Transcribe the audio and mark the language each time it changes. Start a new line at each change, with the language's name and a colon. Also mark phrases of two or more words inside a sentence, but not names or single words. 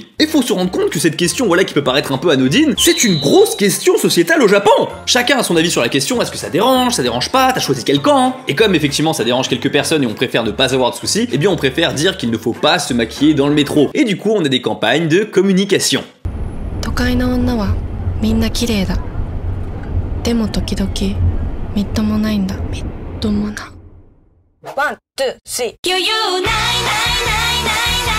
French: Et faut se rendre compte que cette question, voilà, qui peut paraître un peu anodine, c'est une grosse question sociétale au Japon. Chacun a son avis sur la question, est-ce que ça dérange pas, t'as choisi quel camp? Et comme effectivement ça dérange quelques personnes et on préfère ne pas avoir de soucis, eh bien on préfère dire qu'il ne faut pas se maquiller dans le métro. Et du coup on a des campagnes de communication.
Japanese: 都会の女はみんな綺麗だ。でも時々みっともないんだ。みっともな。
English: one, two, three.
Japanese: 余裕ないないないない。